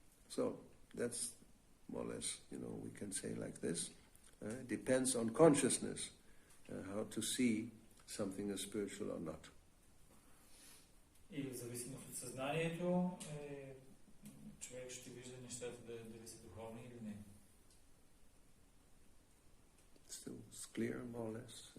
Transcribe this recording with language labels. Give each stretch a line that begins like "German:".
English: So that's more or less, we can say like this. It depends on consciousness, how to see something as spiritual or not.
Bulgarian: И в зависимост от съзнанието, човек ще вижда нещата дали са духовни или не.
English: Still it's clear, more or less.